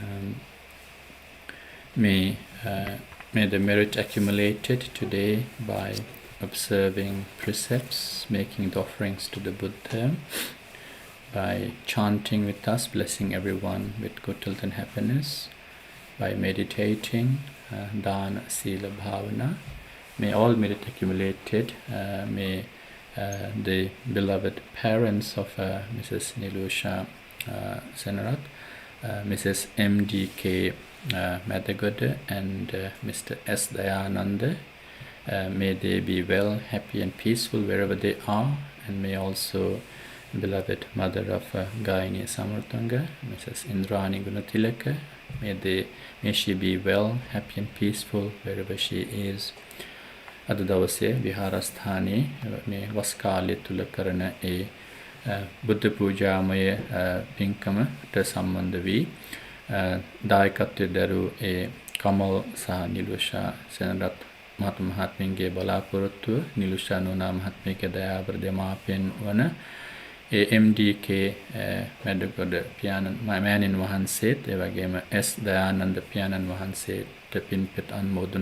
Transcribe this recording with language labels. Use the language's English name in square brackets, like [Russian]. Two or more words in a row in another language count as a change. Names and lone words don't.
[English] May the merit accumulated today by observing precepts, making the offerings to the Buddha, by chanting with us, blessing everyone with good health and happiness, by meditating, [Pali] dana, sila, bhavana. [English] May all merit accumulated, may the beloved parents of Mrs. Nilusha Senarat, Mrs. M.D.K. Madagoda and Mr. S. Dayananda, may they be well, happy and peaceful wherever they are, and may also beloved mother of Gayani Samarthanga, Mrs. Indrani Gunatilaka, may she be well, happy and peaceful wherever she is. [Sinhala] අද දවසේ විහාරස්ථානේ මේ වස්කාලේ තුළ කරන ඒ බුද්ධ පූජා මය පින්කම ට සම්බන්ධ වී දායකත්වයේ දරු ඒ කමල් සහ නිලුෂා සෙනරත් මහත්මයාගේ බලාපොරොත්තුව නිලුෂා නෝනා මහත්මියගේ දයාබර දෙමාපියන් වන ඒ MDK මැඩගොඩ පියාණන් මෑණින් වහන්සේත් ඒ වගේම S දයානන්ද පියාණන් වහන්සේට පින්පෙත් අනුමෝදන් වේවා.